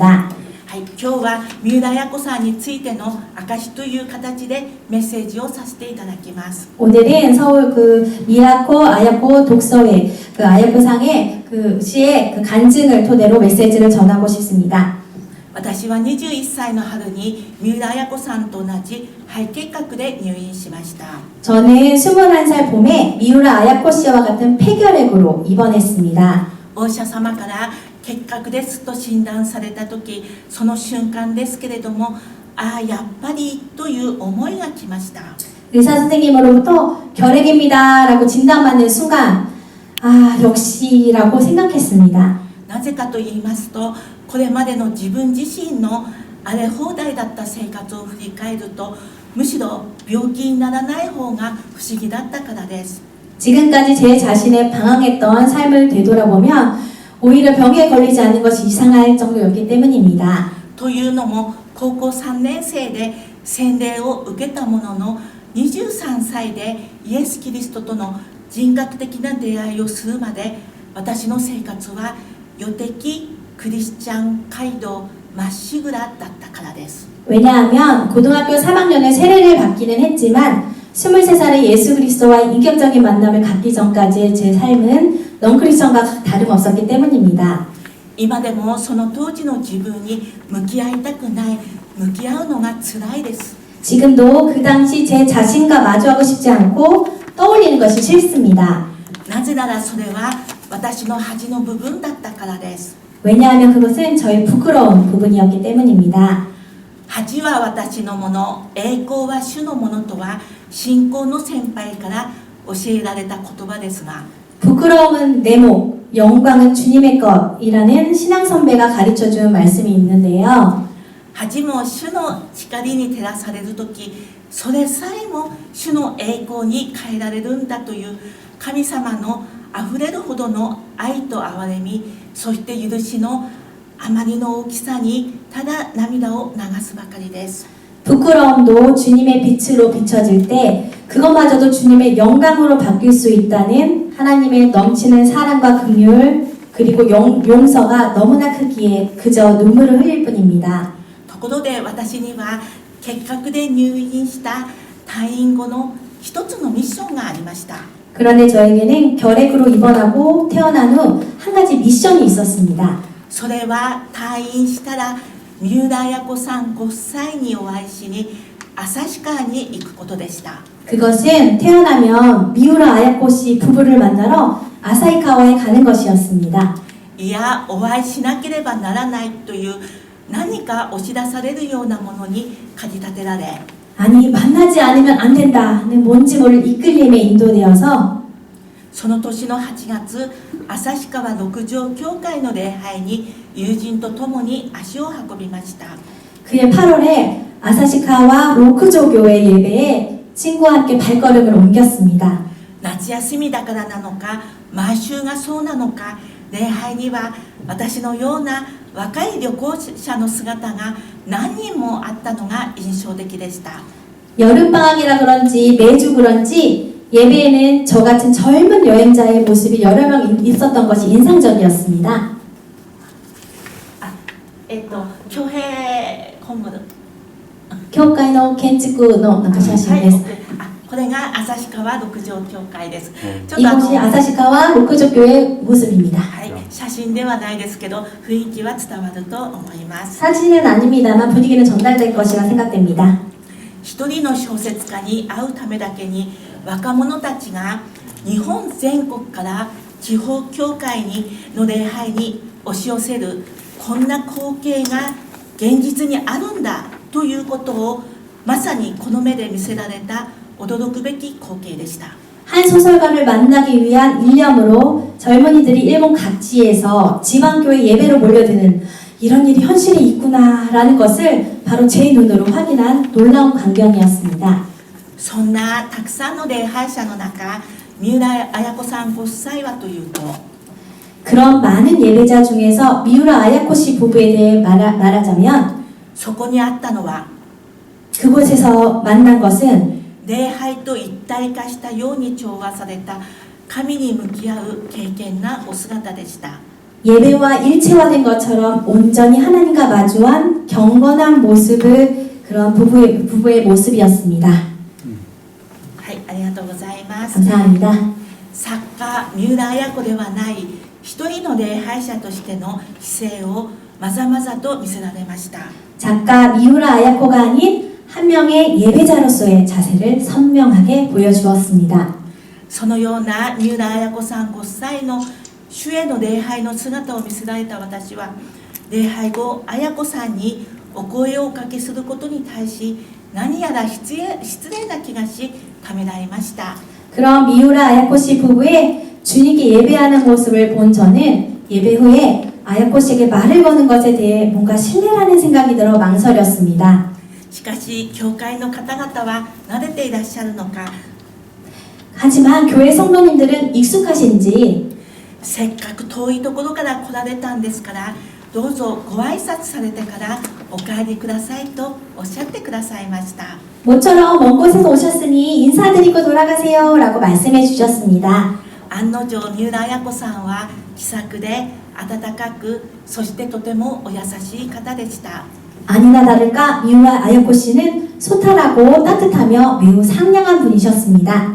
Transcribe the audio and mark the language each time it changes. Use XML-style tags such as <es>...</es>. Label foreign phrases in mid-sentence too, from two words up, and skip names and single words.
<ja>はい、今日は三浦綾子さんについての証という形でメッセージをさせていただきます。</ja> <ko>오늘은 서울 그 미라코 아야코 독서회 그 아야코상의 그 시의 그 간증을 토대로 메시지를 전하고 싶습니다.</ko> <ja>私は21歳の春に三浦綾子さんと同じ肺結核で入院しました。</ja> <ko>저는 21살 봄에 미우라 아야코 씨와 같은 폐결핵으로 입원했습니다.</ko> <ja>お医者様から結核ですと診断された時、その瞬間ですけれども、ああやっぱりという思いが来ました。</ja> <ko>의사 선생님으로부터 결핵입니다라고 진단받는 순간 아 역시라고 생각했습니다.</ko> <ja>なぜかと言いますと、これまでの自分自身の荒れ放題だった生活を振り返ると、むしろ病気にならない方が不思議だったからです。</ja> <ko>지금까지 제 자신의 방황했던 삶을 되돌아보면 오히려 병에 걸리지 않는 것이 이상할 정도였기 때문입니다.</ko> <ja>というのも高校3年生で洗礼を受けたものの23歳でイエス・キリストとの人格的な出会いをするまで私の生活は予的クリスチャン街道まっしぐらだったからです。</ja> <ko>왜냐하면 고등학교 3학년에 세례를 받기는 했지만 23살의 예수 그리스도와의 인격적인 만남을 갖기 전까지의 제 삶은 넌크리스천과 다름없었기 때문입니다.</ko> <ja>今でもその当時の自分に向き合いたくない向き合うのが辛いです。</ja> <ko>지금도 그 당시 제 자신과 마주하고 싶지 않고 떠올리는 것이 싫습니다.</ko> <ja>なぜならそれは私の恥の部分だったからです。</ja> <ko>왜냐하면 그것은 저의 부끄러운 부분이었기 때문입니다.</ko> <ja>恥は私のもの、栄光は主のものとは信仰の先輩から教えられた言葉ですが、</ja> <ko>부끄러움은 내 목, 영광은 주님의 것이라는 신앙 선배가 가르쳐준 말씀이 있는데요.</ko> <ja>恥も主の光に照らされるとき、それさえも主の栄光に変えられるんだという神様のあふれるほどの愛と憐れみ、そして許しのあまりの大きさにただ涙を流すばかりです。</ja> <ko>부끄러움도 주님의 빛으로 비춰질 때 그것마저도 주님의 영광으로 바뀔 수 있다는 하나님의 넘치는 사랑과 긍휼 그리고 용서가 너무나 크기에 그저 눈물을 흘릴 뿐입니다.</ko> <ja>ところで私には結核で入院した退院後の一つのミッションがありました。</ja> <ko>그런데 저에게는 결핵으로 입원하고 태어난 후 한 가지 미션이 있었습니다.</ko> <ja>それは退院したら三浦綾子さんご夫妻にお会いしに旭川に行くことでした。</ja> <ko>그것은 태어나면 미우라 아야코 씨 부부를 만나러 아사히카와에 가는 것이었습니다.</ko> <ja>いやお会いしなければならないという何か押し出されるようなものに駆り立てられ、</ja> <ko>아니 만나지 않으면 안 된다는 뭔지 모를 이끌림에 인도되어서</ko> <ja>その年の8月、旭川六条教会の礼拝に友人と共に足を運びました。</ja> <ko>그해 8월에 아사시카와 로크조 교회 예배에 친구와 함께 발걸음을 옮겼습니다.</ko> <ja>夏休みだからなのか、毎週がそうなのか、礼拝には私のような若い旅行者の姿が何人もあったのが印象的でした。</ja> <ko>여름방학이라 그런지 매주 그런지 예배에는 저 같은 젊은 여행자의 모습이 여러 명 있었던 것이 인상적이었습니다. 恭平本部</ko> <ja>教会の建築のなんか写真です。これが旭川六条教会です。</ja> <ko>이곳이 아사시카와 로크조 교회 모습입니다.</ko> <ja>写真ではないですけど雰囲気は伝わると思います。</ja> <ko>사진은 아닙니다만 분위기는 전달될 것이라 생각됩니다.</ko> <ja>一人の小説家に会うためだけに若者たちが日本全国から地方教会の礼拝に押し寄せるこんな光景が現実にあるんだということをまさにこの目で見せられた驚くべき光景でした。</ja> <ko>한 소설가를 만나기 위한 일념으로 젊은이들이 일본 각지에서 지방교회 예배로 몰려드는 이런 일이 현실에 있구나라는 것을 바로 제 눈으로 확인한 놀라운 광경이었습니다.</ko> <ja>そんなたくさんの礼拝者の中、三浦綾子さんご夫妻はというと、</ja> <ko>그런 많은 예배자 중에서 미우라 아야코 씨 부부에 대해 말하자면</ko> <ja>そこにあったのは</ja> <ko>그곳에서 만난 것은</ko> <ja>礼拝と一体化したように調和された神に向き合う敬虔なお姿でした。</ja> <ko>예배와 일체화된 것처럼 온전히 하나님과 마주한 경건한 모습을 그런 부부의 모습이었습니다.</ko> <ja>はい、ありがとうございます。</ja> <ko>감사합니다.</ko> <ja>作家三浦綾子ではない一人の礼拝者としての姿勢をまざまざと見せられました。</ja> <ko>작가 미우라 아야코가 아닌 한 명의 예배자로서의 자세를 선명하게 보여주었습니다.</ko> <ja>そのような三浦綾子さんご夫妻の主への礼拝の姿を見せられた私は、礼拝後綾子さんにお声をおかけすることに対し何やら失礼な気がしためらいました。</ja> <ko>그런 미우라 아야코 씨 부부의 주님께 예배하는 모습을 본 저는 예배 후에 아야코 씨에게 말을 거는 것에 대해 뭔가 신뢰라는 생각이 들어 망설였습니다.</ko> <ja>しかし教会の方々は慣れていらっしゃるのか、</ja> <ko>하지만 교회 성도님들은 익숙하신지</ko> <ja>せっかく遠いところから来られたんですからどうぞご挨拶されてからお帰りくださいとおっしゃってくださいました。</ja> <ko>모처럼 먼 곳에서 오셨으니 인사드리고 돌아가세요 라고 말씀해 주셨습니다.</ko> <ja>案の定三浦綾子さんは気さくで温かく、そしてとてもお優しい方でした。</ja> <ko>아니나 다를까 미우라 아야코 씨는 소탈하고 따뜻하며 매우 상냥한 분이셨습니다.</ko>